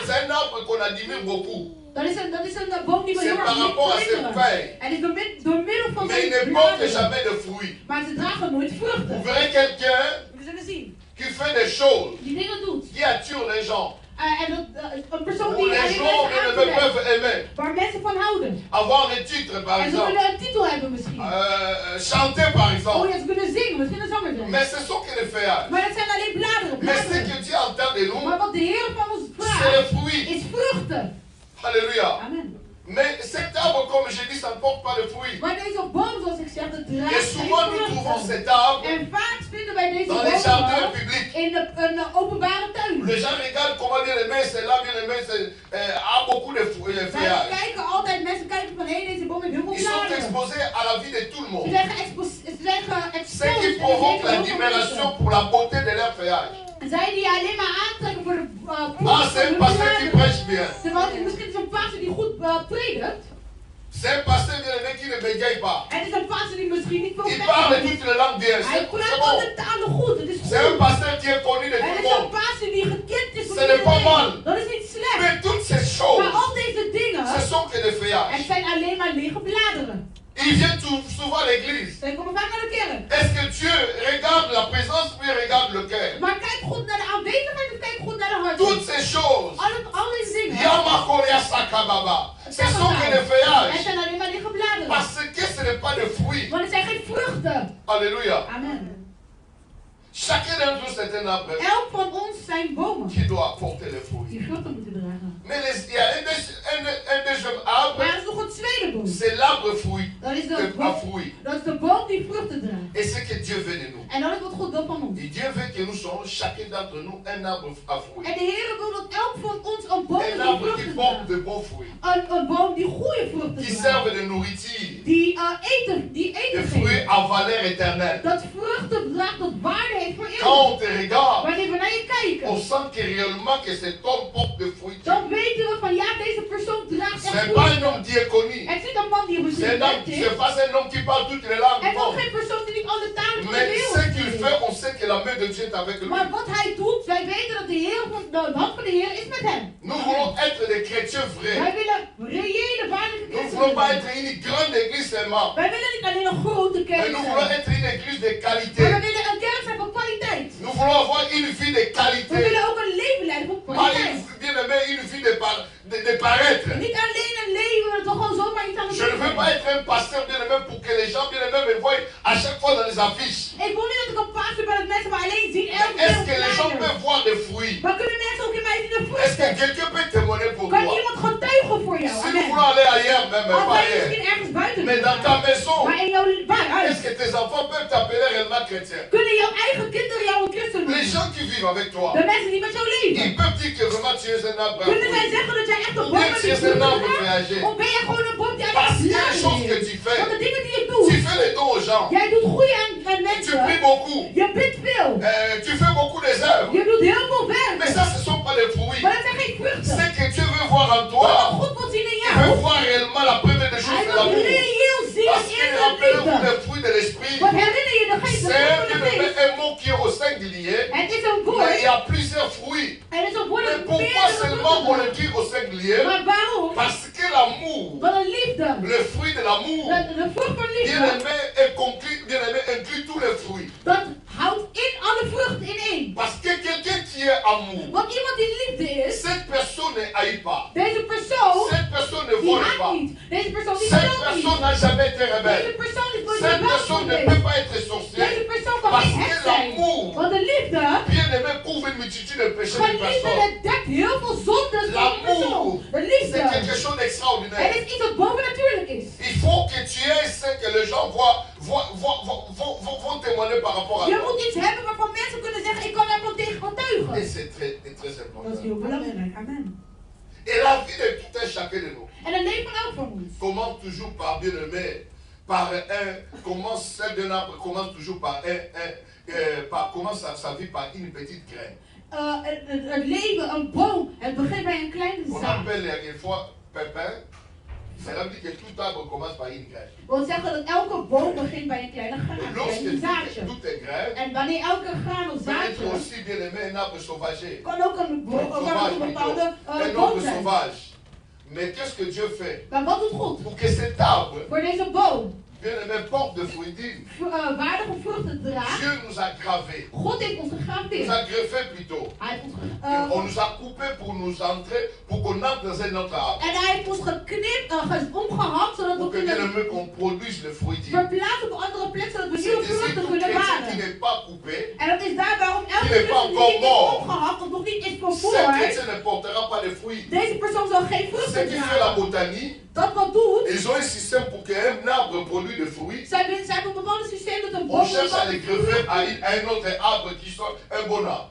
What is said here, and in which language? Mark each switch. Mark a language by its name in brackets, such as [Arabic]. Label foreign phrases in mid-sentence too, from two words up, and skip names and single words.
[French] c'est un arbre qu'on admire beaucoup. [Dutch] Dat is een boom die we [French] C'est [Dutch] heel [French] par [Dutch] erg [French] rapport à ses [Dutch] bewonderen. [French] feuilles. [Dutch] En is door middel van [French] Mais il [Dutch] zijn [French] ne porte [Dutch] bladeren. [French] jamais de fruits. [Dutch] Maar ze dragen nooit [French] Vous [Dutch] vruchten. [French] verrez quelqu'un [Dutch] We zullen zien. [French] qui fait des choses, [Dutch] Die dingen doet. [French] qui attire les gens, [Dutch] En een persoon [French] où [Dutch] die [French] les [Dutch] alleen [French] gens [Dutch] mensen aantrekt. [French] peuvent aimer. [Dutch] Waar mensen van houden. [French] Avoir des titres, par [Dutch] En ze [French] exemple. [Dutch] willen een titel hebben misschien. [French] Chanter, par [Dutch] Oh [French] exemple. [Dutch] ja, ze kunnen zingen. Misschien een zanger zijn. [French] Mais ce sont que les feuillages. [Dutch] Maar dat zijn alleen bladeren. [French] Mais ce [Dutch] bladeren. [French] que Dieu entend de nous, [Dutch] Maar wat de Heer van ons [French] c'est les [Dutch] vraagt, [French] fruits. [Dutch] is vruchten. [French] Alléluia. [Dutch] Amen. [French] Mais cet arbre, comme je dis, ça ne porte pas de fruits. [Dutch] Maar deze boom, zoals ik zeg, dat [French] Et [Dutch] draagt geen [French] souvent, nous trouvons [Dutch] vruchten. [French] cet arbre [Dutch] En vaak vinden wij deze [French] dans les jardins [Dutch] bomen [French] publics. [Dutch] in de openbare tuin. [French] Les gens regardent comment bien aimé, c'est là, bien aimé, a beaucoup de [Dutch] Wij [French] feuillages. [Dutch] kijken altijd, mensen kijken van, hé, deze boom heeft heel veel [French] Ils sont [Dutch] bladeren. [French] exposés à la vie de tout le [Dutch] Ze [French] monde. [Dutch] zijn geëxposed. [French] Ce qui provoque la admiration pour la beauté de leur feuillage. [Dutch] Zij die alleen maar aantrekken voor de [French] Ah, c'est un pasteur qui prêche bien. [Dutch] Terwijl het misschien is een pastor die goed predikt. [French] C'est un pasteur bien aimé qui ne bégaye pas. [Dutch] Het is een pastor die misschien niet veel [French] Il parle [Dutch] zegt. [French] toutes les langues bien. [Dutch] Hij [French] C'est [Dutch] praat [French] bon. [Dutch] alle talen goed. Het is [French] C'est un [Dutch] goed. [French] pasteur qui est connu de [Dutch] Het [French] tout [Dutch] is [French] le [Dutch] een [French] monde. [Dutch] pastor die gekend is. [French] Ce n'est pas mal. [Dutch] Dat is niet slecht. [French] Mais toutes ces [Dutch] Maar [French] choses, [Dutch] al deze dingen, [French] ce sont que des [Dutch] het [French] feuillages. [Dutch] zijn alleen maar lege bladeren. [French] Ils viennent souvent à l'église. [Dutch] Zij komen vaak naar de kerk. [French] Est-ce que Dieu regarde la présence ou il regarde le cœur? [Dutch] Maar kijk goed naar de aanwezigheid of kijk goed naar de hart. [French] Toutes ces choses. [Dutch] Al deze dingen. Yamakoria Sakababa. Ce Zeg [French] sont [Dutch] het [French] que [Dutch] nou. [French] des feuillages. [Dutch] Het zijn alleen maar lege bladeren. [French] Parce que ce n'est pas de fruits. [Dutch] Want het zijn geen vruchten. [French] Alléluia. [Dutch] Amen. [French] Chacun d'entre nous, c'est un arbre [Dutch] Elk van ons zijn bomen [French] qui doit porter les fruits. [Dutch] die vruchten moeten dragen. [French] Mais il y a un deuxième arbre, [Dutch] Maar er is nog een tweede boom. [French] c'est l'arbre fruit. [Dutch] Dat is [French] À [Dutch] de boom, [French] fruits. [Dutch] dat is de boom die vruchten draagt. [French] Et c'est que Dieu veut de nous. [Dutch] En dat is wat God wil van ons. [French] Et Dieu veut que nous soyons, chacun d'entre nous, un arbre à fruits. [Dutch] En de Heer wil dat elk van ons een boom is [French] Un [Dutch] die [French] arbre qui [Dutch] vruchten [French] porte [Dutch] draagt. [French] de bons fruits. [Dutch] Een boom die goede vruchten [French] Qui [Dutch] draagt. [French] servent de nourriture. [Dutch] Die eten [French] Des fruits [Dutch] geeft. [French] à valeur éternelle. [Dutch] Dat vruchten draagt, dat waarde heeft voor [French] Quand [Dutch] eeuwig. [French] on te regarde, [Dutch] Wanneer we naar je [French] on [Dutch] kijken, [French] sent que réellement que cet homme porte de fruits. [Dutch] dan weten we van ja, deze persoon draagt echt [French] C'est pas un [Dutch] vruchten. [French] homme diaconie. [Dutch] Het is niet een man die [French] C'est [Dutch] misschien [French] un homme, [Dutch] bent is. [French] c'est pas un homme qui parle toutes les langues. [Dutch] Het is [French] Non. [Dutch] ook geen persoon die niet alle talen van de [French] Mais [Dutch] wereld [French] ce qu'il [Dutch] spreekt. [French] fait, on sait que la main de Dieu est avec lui. [Dutch] Maar wat hij doet, wij weten dat de hand van de Heer is met hem. [French] Nous voulons être des chrétiens vrais. [Dutch] Wij willen reële, waardige [French] Nous ne [Dutch] christenen [French] voulons pas [Dutch] zijn. [French] être une grande église seulement. [Dutch] Wij willen niet alleen een grote [French] Mais [Dutch] kerk [French] nous voulons [Dutch] zijn. [French] être une église de [Dutch] Maar [French] qualité. [Dutch] we willen een kerk zijn van kwaliteit. [French] Nous voulons avoir une vie de [Dutch] We [French] qualité. [Dutch] willen ook een leven leiden van [French] Pas [Dutch] kwaliteit. [French] bien aimé, une vie de paraître. [Dutch] Niet alleen een leven dat we gewoon zomaar iets aan het [French] Je ne [Dutch] doen [French] veux [Dutch] zijn. [French] pas être un pasteur bien aimé pour que les gens bien aimés me voient à chaque fois dans les affiches. [Dutch] Ik wil niet dat ik een pastor ben dat mensen mij alleen zien elke keer [French] Est-ce [Dutch] op [French] que les gens [Dutch] flyers. [French] peuvent voir des fruits? [Dutch] Maar kunnen mensen ook in mij zien de [French] Est-ce que [Dutch] vruchten? [French] quelqu'un peut témoigner pour [Dutch] Kan [French] toi? [Dutch] iemand getuigen voor jou? [French] Si nous [Dutch] Amen. [French] voulons aller ailleurs, même [Dutch] Als [French] pas [Dutch] wij [French] ailleurs. [Dutch] misschien ergens buiten [French] Mais dans ta maison, [Dutch] maar in jouw huis. [French] est-ce que tes enfants peuvent t'appeler réellement chrétien? [Dutch] Kunnen jouw eigen kinderen jou een christen [French] Les [Dutch] noemen? [French] gens qui vivent avec toi, [Dutch] De mensen die met jou leven. [French] ils peuvent dire que vraiment tu es un arbre. [Dutch] Kunnen zij zeggen dat jij echt een [French] Ou [Dutch] boom [French] bien [Dutch] bent [French] tu [Dutch] die [French] es un arbre [Dutch] vruchten draagt? [French] feuillagé. [Dutch] Of ben jij gewoon een boom die aan [French] Parce [Dutch] het [French] qu'il y a des choses que [Dutch] bladen [French] tu [Dutch] is? [French] fais. [Dutch] Want de dingen die je [French] Tu [Dutch] doet. [French] fais les dons aux gens. [Dutch] Jij doet goede aan [French] Tu pries [Dutch] mensen. [French] beaucoup. [Dutch] Je bidt veel. [French] Tu fais beaucoup des œuvres. [Dutch] Je doet heel veel [French] Mais [Dutch] werk. [French] ça, ce ne sont pas les fruits. [Dutch] Maar dat zijn geen vruchten. [French] C'est que Dieu veut voir en [Dutch] Wat [French] toi. [Dutch] God wil zien in [French] Il veut [Dutch] jou. [French] voir réellement la première des choses, [Dutch] Hij [French] c'est [Dutch] wil [French] l'amour. [Dutch] reëel zien [French] Parce que [Dutch] in de [French] rappelez-vous [Dutch] liefde. [French] les fruits de l'esprit. [Dutch] Want herinner je de geest, de [French] C'est [Dutch] vrucht van de geest. [French] un mot qui est au singulier. [Dutch] Het is een [French] Mais il [Dutch] woord. [French] y a plusieurs fruits. [Dutch] En het is een woord [French] Mais [Dutch] dat [French] pourquoi [Dutch] meerdere [French] seulement on [Dutch] vruchten [French] le dit au singulier? [Dutch] heeft. Maar waarom? [French] Parce que l'amour, [Dutch] Want een liefde. [French] le fruit de l'amour, [Dutch] De vrucht van [French] bien [Dutch] liefde. [French] aimé, inclut tous les fruits. [Dutch] Dat houdt in alle vruchten in één. [French] Parce que quelqu'un qui est amour, [Dutch] Want iemand die liefde is, [French] cette personne ne haït pas. [Dutch] deze persoon, [French] Cette personne ne [Dutch] die [French] vole [Dutch] haat [French] pas. [Dutch] niet. Deze persoon die [French] Cette [Dutch] stelt niet. [French] personne n'a jamais été [Dutch] Deze [French] rebelle. [Dutch] persoon is nooit [French] Cette [Dutch] rebels [French] personne ne [Dutch] geweest. [French] peut pas être [Dutch] Deze [French] sorcière. [Dutch] persoon kan [French] Parce [Dutch] niet [French] que [Dutch] hek zijn. [French] l'amour, [Dutch] Want de liefde, [French] bien aimé, couvre une multitude de péchés [Dutch] van de liefde, [French] personnes. [Dutch] het dekt heel veel zondes van de persoon. [French] L'amour, [Dutch] De [French] c'est [Dutch] liefde, [French] quelque chose [Dutch] het [French] d'extraordinaire. [Dutch] is iets wat bovennatuurlijk is. [French] Il faut que tu aies ce que les gens vont témoigner par rapport à [Dutch] Je [French] toi. [Dutch] moet iets hebben waarvan mensen kunnen zeggen, ik kan daar wel tegen [French] Et [Dutch] getuigen. [French] c'est très [Dutch] Dat is [French] important. [Dutch] heel belangrijk, amen. [French] Et la vie de tout un chacun de nous [Dutch] En het leven van elk van ons. [French] commence toujours par bien aimé, celle d'un arbre commence toujours commence sa vie par une petite graine. [Dutch] Het leven, een boom, het begint bij een kleine [French] On [Dutch] zaad. [French] appelle quelquefois pépin. Cela veut dire que tout arbre commence par une graine. [Dutch] We wil zeggen dat elke boom begint bij een kleine graan, [French] Lorsque [Dutch] een zaadje. [French] tout est graine, [Dutch] En wanneer elke graan of [French] peut être [Dutch] zaadje [French] aussi bien aimé un arbre sauvager. [Dutch] kan ook een [French] Sauvage [Dutch] bepaalde [French] plutôt. Un [Dutch] boom [French] arbre [Dutch] zijn. [French] sauvage. Mais qu'est-ce que Dieu fait [Dutch] Maar wat doet God? [French] pour que cet arbre, [Dutch] Voor deze boom [French] bien aimé, porte de fruits dignes? [Dutch] waardige vruchten draagt. [French] Dieu nous a gravés, [Dutch] God heeft ons [French] nous [Dutch] gegraveerd. [French] a greffés plutôt. [Dutch] Hij heeft ons [French] On nous a coupés pour nous entrer, pour qu'on entre dans un autre arbre. [Dutch] en hij heeft ons geknipt, omgehakt, zodat [French] Pour [Dutch] we [French] que bien [Dutch] kunnen [French] aimé, qu'on produise le fruit digne. [Dutch] verplaatsen op een andere plek, zodat we [French] C'est [Dutch] nieuwe [French] ici [Dutch] vruchten [French] tout [Dutch] kunnen [French] chrétien qui [Dutch] baren. [French] n'est pas coupé, [Dutch] En dat is daar waarom elke [French] Il n'est pas [Dutch] christen die niet is [French] encore mort. [Dutch] omgehakt of nog niet is [French] ce [Dutch] vervoerd, [French] chrétien ne portera pas de fruits. [Dutch] deze persoon zal geen [French] Ce [Dutch] vruchten [French] qui fait la [Dutch] dragen. [French] botanie, [Dutch] Dat wat doet, [French] ils ont un système pour qu'un arbre produise des fruits. [Dutch] zij hebben een bepaald systeem dat een [French] On [Dutch] boom [French] cherche à les greffer à un autre arbre qui soit un bon arbre.